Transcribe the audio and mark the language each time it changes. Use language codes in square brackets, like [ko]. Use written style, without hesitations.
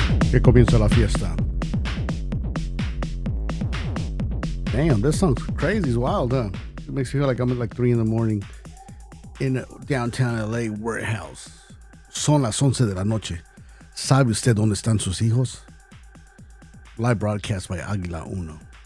[es] Que comienza la fiesta. [en] Damn, this song's crazy. It's wild, huh? It makes me feel like I'm at like 3 a.m. in a downtown LA warehouse. [es] Son las 11 de la noche. ¿Sabe usted dónde están sus hijos? [en] Live broadcast by Aguila Uno.